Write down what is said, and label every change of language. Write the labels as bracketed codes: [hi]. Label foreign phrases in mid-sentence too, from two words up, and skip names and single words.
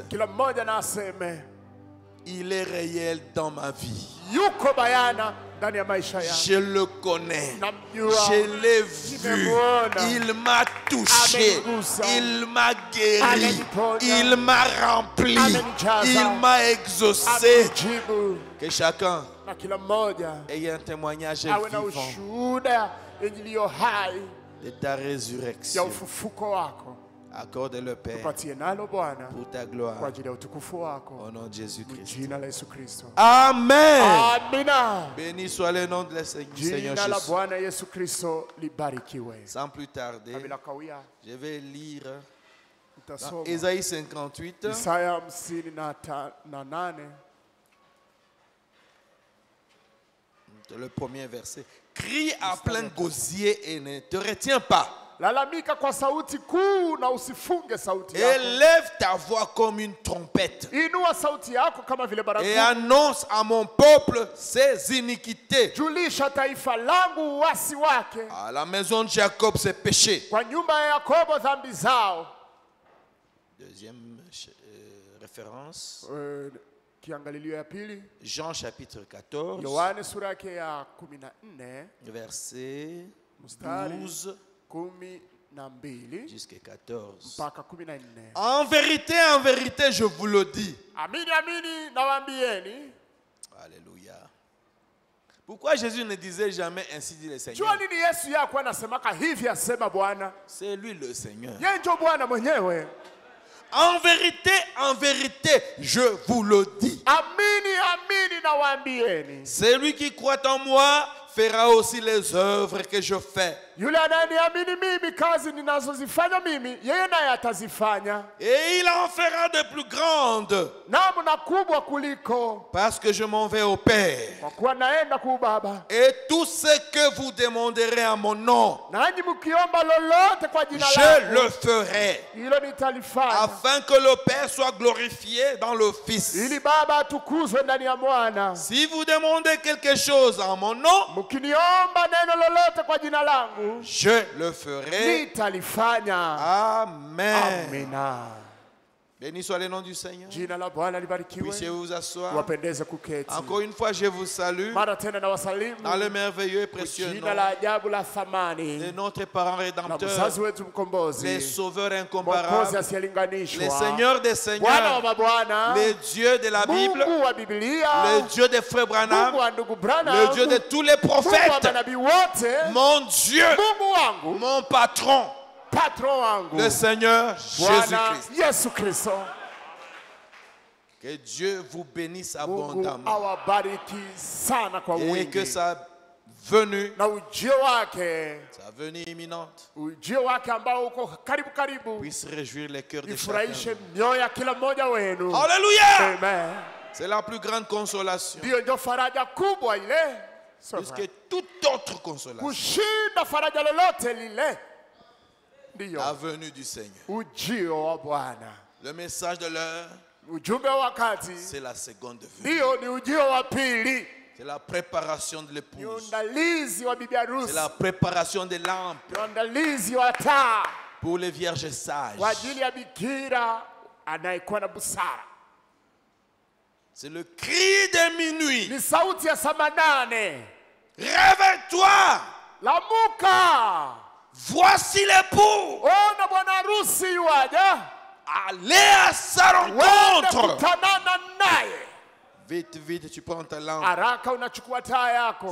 [sw] kila mmoja na aseme [fr] il est réel dans ma vie. [sw] yuko bayana ndani ya maisha yangu. [fr] Je le connais. [sw] Namjua. [fr] Je l'ai vu. [sw] Nimemuona. [fr] Il m'a touché. [sw] Amenigusa. [fr] Il m'a guéri. [sw] Ameniponya. [fr] Il m'a rempli. [sw] Amenijaza. [fr] Il m'a exaucé. [sw] Amenijibu. [fr] Que chacun [sw] Na kila mmoja [fr] ait un témoignage [sw] awe na [fr] vivant [sw] ushuhuda iliyo hai [fr] de ta [sw] ya [fr] résurrection. [sw] ufufuko wako. [fr] Accorde-le, Père, [sw] Tupatie nalo Bwana [fr] pour ta [sw] kwa [fr] gloire. [sw] ajili ya utukufu [fr] Au [sw] wako. [fr] nom de Jésus-Christ. [sw] Jina la Yesu Kristo. [fr] Amen. [sw] Amina. [fr] Béni soit le nom de le Seigneur [sw] Jina la [fr] Jésus. [sw] Bwana Yesu Kristo libarikiwe. [fr] Sans plus tarder, [sw] Na bila kawia [fr] je vais lire dans [sw] nitasoma [fr] Ésaïe 58, [sw] Isaya 58 [fr] le premier verset. Crie à plein gosier et ne te retiens pas. [sw] lalamika kwa sauti kuu na usifunge sauti yako. [fr] Élève ta voix comme une trompette [sw] Inua sauti yako kama vile [fr] et [sw] baragumu. [fr] annonce à mon peuple ses iniquités. [sw] Julisha taifa langu uasi wake, [fr] À la maison de Jacob ses péchés. [sw] kwa nyumba ya Yakobo dhambi zao. [fr] Deuxième référence, [sw] Kiangalilio ya pili, [fr] Jean chapitre 14, [sw] Yohane sura yake ya 14 [fr] verset [sw] mstari [fr] 12 [sw] 12 [fr] jusqu'à 14. [sw] mpaka 14. [fr] En vérité, je vous le dis. [sw] Amini amini nawaambieni. [fr] Alléluia. Pourquoi Jésus ne disait jamais ainsi dit le Seigneur? [sw] Jua nini Yesu yako anasemaka hivi, asema Bwana? [fr] C'est lui le Seigneur. [sw] Yeye ndio Bwana mwenyewe. [fr] En vérité, je vous le dis. [sw] Amini amini nawaambieni. [fr] Celui qui croit en moi fera aussi les œuvres que je fais. [sw] Yule ananiamini mimi, kazi ninazozifanya mimi yeye naye atazifanya, [fr] Et il en fera de plus grandes. [sw] namna kubwa kuliko, [fr] Parce que je m'en vais au Père. [sw] kwa kuwa naenda kwa Baba. [fr] Et tout ce que vous demanderez en mon nom, [sw] Nanyi mkiomba lolote kwa jina [fr] je [sw] langu, [fr] le ferai. [sw] hilo nitalifanya, [fr] Afin que le Père soit glorifié dans le Fils. [sw] ili Baba atukuzwe ndani ya Mwana. [fr] Si vous demandez quelque chose en mon nom, [sw] Mkiniomba neno lolote kwa jina langu, [fr] je le ferai. [sw] nitalifanya. [fr] Amen. [sw] Amina. [fr] Béni soit le nom du Seigneur. [sw] Jina la Bwana libarikiwe. [fr] Puissiez vous asseoir. [sw] Wapendeze kuketi. [fr] Encore une fois, je vous salue [sw] Mara tena na wasalimu [fr] dans le merveilleux et précieux [sw] jina [fr] nom [sw] la ajabu la [fr] de [sw] thamani [fr] notre parent [sw] na [fr] rédempteur, [sw] mzazi wetu [fr] les [sw] mkombozi, [fr] sauveurs [sw] mwokozi [fr] incomparables, les [sw] asiyelinganishwa, [fr] seigneurs des [sw] Bwana wa [fr] seigneurs, [sw] mabwana, [fr] les dieux de la Bible, [sw] Mungu wa Biblia, [fr] le Dieu de Frère Branham, [sw] Mungu wa ndugu Branham, [fr] le Dieu de tous les [sw] Mungu wa [fr] prophètes, [sw] manabii wote, [fr] mon Dieu, [sw] Mungu wangu, [fr] mon patron, [sw] patron wangu, [fr] le Seigneur [sw] Bwana [fr] Jésus-Christ. [sw] Yesu Kristo. [fr] Que Dieu vous bénisse [sw] Mungu [fr] abondamment [sw] awabariki sana kwa [fr] et que [sw] wingi, [fr] sa venue, [sw] na ujio wake, [fr] sa venue imminente, [sw] ujio wake ambao uko karibu karibu, [fr] puisse réjouir les cœurs de [sw] ifurahishe [fr] chacun. [sw] mioyo ya kila mmoja wenu. [fr] Alléluia! Amen. C'est la plus grande consolation. [sw] Ndiyo ndio faraja kubwa ile, [fr] Plus que toute autre consolation. [sw] kushinda faraja lolote lile. Ndiyo [fr] La venue du Seigneur. [sw] ujio wa Bwana. [fr] Le message de l'heure, [sw] Ujumbe wa wakati [fr] c'est la seconde venue. [sw] ndiyo ni ujio wa pili, [fr] C'est la préparation de [sw] ni [fr] l'épouse. [sw] uandalizi wa bibi [fr] C'est [sw] harusi, [fr] la préparation des lampes [sw] ni uandalizi wa taa [fr] pour les vierges sages. [sw] kwa ajili ya bikira anayekuwa na busara. [fr] C'est le cri de minuit. [sw] Ni sauti ya saa 8. [fr] Réveille-toi! [sw] Lamuka, [fr] Voici l'époux! [sw] ona bwana harusi yuaja, [fr] Allez à sa [sw] wende [fr] rencontre! [sw] kutanana naye. [fr] Vite, vite, tu prends ta lampe. [sw] Haraka unachukua taa yako,